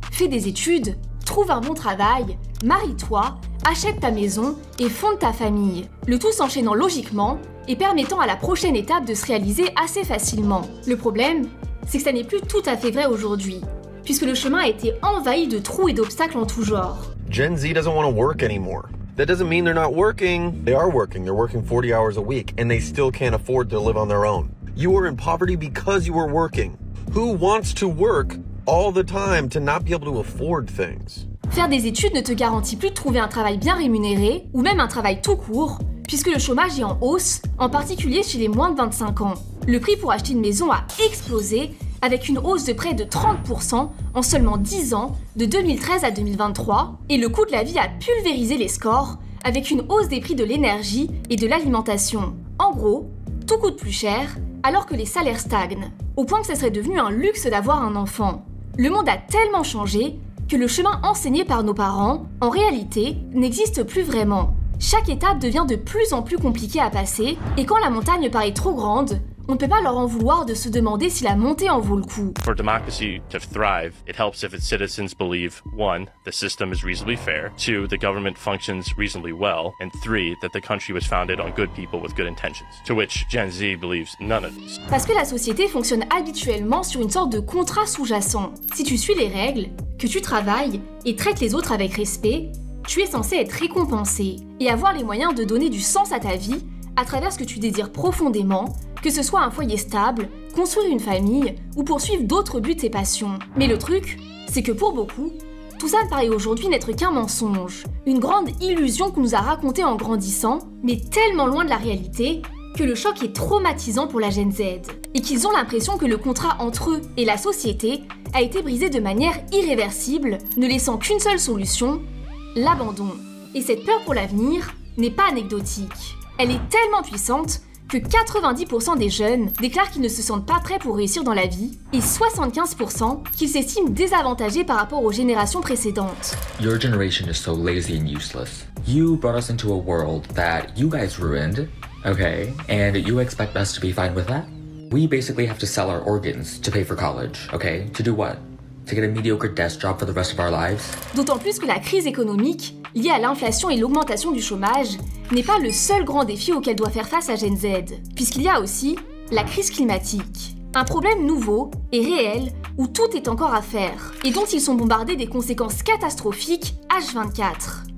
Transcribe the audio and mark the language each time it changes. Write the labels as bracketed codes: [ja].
[fr] Fais des études, trouve un bon travail, marie-toi, achète ta maison et fonde ta famille. Le tout s'enchaînant logiquement et permettant à la prochaine étape de se réaliser assez facilement. Le problème, c'est que ça n'est plus tout à fait vrai aujourd'hui, puisque le chemin a été envahi de trous et d'obstacles en tout genre. [en] Gen Z doesn't want to work anymore. That doesn't mean they're not working. They are working. They're working 40 hours a week, and they still can't afford to live on their own. You are in poverty because you are working. Who wants to work all the time to not be able to afford things? [fr] Faire des études ne te garantit plus de trouver un travail bien rémunéré, ou même un travail tout court, puisque le chômage est en hausse, en particulier chez les moins de 25 ans. Le prix pour acheter une maison a explosé, avec une hausse de près de 30% en seulement 10 ans, de 2013 à 2023, et le coût de la vie a pulvérisé les scores, avec une hausse des prix de l'énergie et de l'alimentation. En gros, tout coûte plus cher, alors que les salaires stagnent, au point que ça serait devenu un luxe d'avoir un enfant. Le monde a tellement changé que le chemin enseigné par nos parents, en réalité, n'existe plus vraiment. Chaque étape devient de plus en plus compliquée à passer, et quand la montagne paraît trop grande, on ne peut pas leur en vouloir de se demander si la montée en vaut le coup. [en] For democracy to thrive, it helps if its citizens believe, 1, the system is reasonably fair, 2, the government functions reasonably well, and 3, that the country was founded on good people with good intentions, to which Gen Z believes none of these. [fr] Parce que la société fonctionne habituellement sur une sorte de contrat sous-jacent. Si tu suis les règles, que tu travailles et traites les autres avec respect, tu es censé être récompensé et avoir les moyens de donner du sens à ta vie à travers ce que tu désires profondément, que ce soit un foyer stable, construire une famille ou poursuivre d'autres buts et passions. Mais le truc, c'est que pour beaucoup, tout ça ne paraît aujourd'hui n'être qu'un mensonge, une grande illusion qu'on nous a racontée en grandissant, mais tellement loin de la réalité que le choc est traumatisant pour la Gen Z, et qu'ils ont l'impression que le contrat entre eux et la société a été brisé de manière irréversible, ne laissant qu'une seule solution, l'abandon. Et cette peur pour l'avenir n'est pas anecdotique. Elle est tellement puissante que 90% des jeunes déclarent qu'ils ne se sentent pas prêts pour réussir dans la vie et 75% qu'ils s'estiment désavantagés par rapport aux générations précédentes. [en] Your generation is so lazy and useless. You brought us into a world that you guys ruined, okay? And you expect us to be fine with that? We basically have to sell our organs to pay for college, okay? To do what? To get a mediocre desk job for the rest of our lives? [fr] D'autant plus que la crise économique, liée à l'inflation et l'augmentation du chômage, n'est pas le seul grand défi auquel doit faire face la Gen Z, puisqu'il y a aussi la crise climatique. Un problème nouveau et réel où tout est encore à faire, et dont ils sont bombardés des conséquences catastrophiques H24.